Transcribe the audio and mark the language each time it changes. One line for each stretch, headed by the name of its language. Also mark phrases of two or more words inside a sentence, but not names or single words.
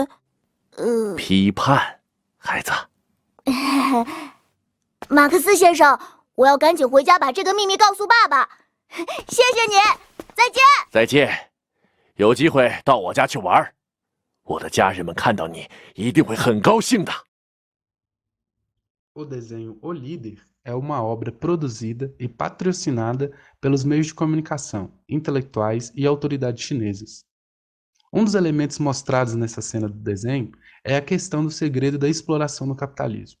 Chinese: 批判，孩子。马克思先生，我要赶紧回家把这个秘密告诉爸爸。谢谢你，再见。再见，有机会到我家去玩，我的家人们看到你一定会很高兴的。
Portuguese: O desenho O Líder é uma obra produzida e patrocinada pelos meios de comunicação, intelectuais e autoridades chinesas. Um dos elementos mostrados nessa cena do desenho é a questão do segredo da exploração do capitalismo.